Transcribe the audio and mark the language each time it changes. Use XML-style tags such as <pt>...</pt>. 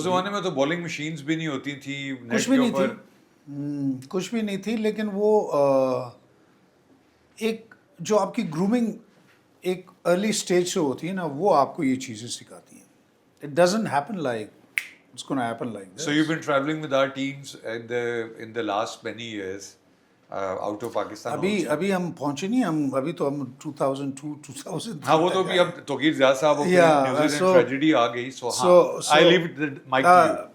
<ur>اس زمانے میں تو بالنگ مشینز بھی نہیں ہوتی تھی, کچھ بھی نہیں تھی, کچھ بھی نہیں تھی. لیکن وہ ایک جو آپ کی گرومنگ ایک ارلی اسٹیج سے ہوتی ہے نا, وہ آپ کو یہ چیزیں سکھاتی ہیں.</ur> <en>It doesn't happen like it's gonna happen like this. So you've been traveling with our teams in the last many years out of Pakistan.</en> <ur>ابھی ہم پہنچے نہیں, ابھی تو ہم 2002 2003. ہاں وہ تو بھی اب توقیر زیاد صاحب نیوزی لینڈ ٹریجڈی آ گئی,</ur> <en>so I leave the mic to you.</en>